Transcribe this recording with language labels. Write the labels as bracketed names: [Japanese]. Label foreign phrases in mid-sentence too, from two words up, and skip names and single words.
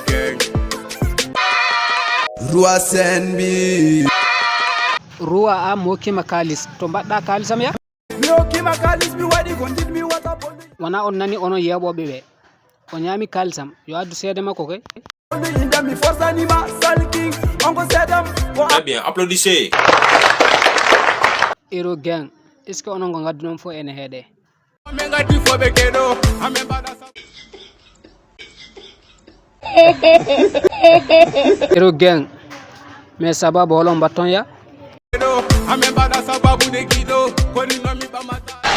[Fula] Roi Senbi Roi am mo hokkima kalis to mbaɗɗa kalisam ya mi hokkima kalis mi waɗi ko jiɗmi wata bonde wona on nani onon yeɓoɓe ɓe o ñami kalisam yo addu seede makko koy mi forsanima salking onko seedam [French] Très bien, applaudissez. [Fula] Hero Gang [French] est ce que [Fula] onon go gaddu noon fo ene heeɗe min gaddi foɓe keɗo amin mbaɗa Hero Gang mais sababu holon mbatton ya amin mbaɗa sababude kiɗo koni nomi ɓamata